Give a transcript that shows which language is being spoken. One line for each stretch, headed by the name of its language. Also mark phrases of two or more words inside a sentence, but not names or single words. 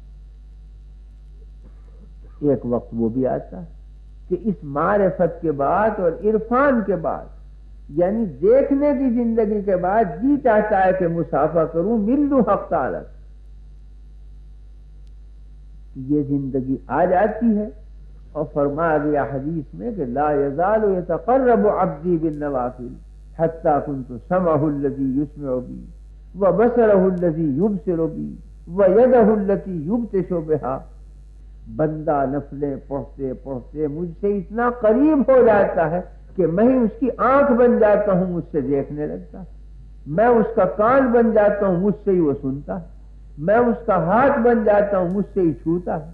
Urdu: ایک وقت وہ بھی آتا ہے کہ اس معرفت کے بعد اور عرفان کے بعد، یعنی دیکھنے کی زندگی کے بعد جی چاہتا ہے کہ مسافہ کروں، مل لوں حق تعالی، یہ زندگی آ جاتی ہے۔ اور فرمایا گیا حدیث میں کہ
Arabic: لا یزال یتقرب عبدی بالنوافل حتی کنت سمعہ الذی یسمع بی وبصرہ الذی یبصر بی ویدہ التی یبطش بہا،
Urdu: بندہ نفلیں پڑھتے پڑھتے مجھ سے اتنا قریب ہو جاتا ہے کہ میں ہی اس کی آنکھ بن جاتا ہوں، مجھ سے دیکھنے لگتا ہے، میں اس کا کان بن جاتا ہوں، مجھ سے ہی وہ سنتا ہے، میں اس کا ہاتھ بن جاتا ہوں، مجھ سے ہی چھوتا ہے۔